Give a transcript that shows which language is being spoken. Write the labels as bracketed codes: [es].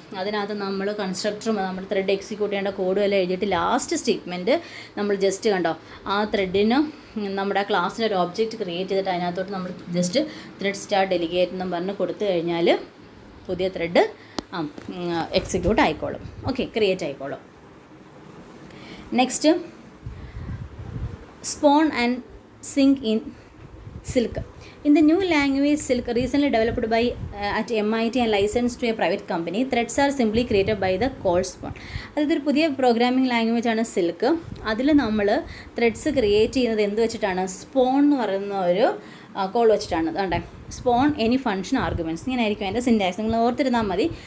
[ml] അതിനകത്ത് നമ്മൾ കൺസ്ട്രക്ടറും നമ്മുടെ ത്രെഡ് എക്സിക്യൂട്ട് ചെയ്യേണ്ട കോഡും എല്ലാം എഴുതിയിട്ട് ലാസ്റ്റ് സ്റ്റേറ്റ്മെൻറ്റ് നമ്മൾ ജസ്റ്റ് കണ്ടോ ആ ത്രെഡിന് നമ്മുടെ ആ ക്ലാസ്സിന് ഒരു ഒബ്ജക്റ്റ് ക്രിയേറ്റ് ചെയ്തിട്ട് അതിനകത്തോട്ട് നമ്മൾ ജസ്റ്റ് ത്രെഡ് സ്റ്റാർ ഡെലിഗേറ്റ് എന്നും പറഞ്ഞ് കൊടുത്തു കഴിഞ്ഞാൽ പുതിയ ത്രെഡ് എക്സിക്യൂട്ട് ആയിക്കോളും. ഓക്കെ, ക്രിയേറ്റ് ആയിക്കോളും. [en] Next, spawn and sync in Silk. In the new language Silk, recently developed by at MIT and licensed to a private company, threads are simply created by the code spawn. [ml] അതൊരു പുതിയ programming language ആണ് silk. അതിൽ നമ്മൾ threads create ചെയ്യുന്നത് എന്ത് വെച്ചിട്ടാണ്? Spawn എന്ന് പറയുന്ന ഒരു കോൾ വെച്ചിട്ടാണ്. അതുകൊണ്ടേ സ്പോൺ എനി ഫംഗ്ഷൻ ആർഗ്യുമെൻറ്റ്സ്, ഇങ്ങനെ ആയിരിക്കും അതിൻ്റെ സിൻറ്റാക്സ്. നിങ്ങൾ ഓർത്തിരുന്നാൽ മതി.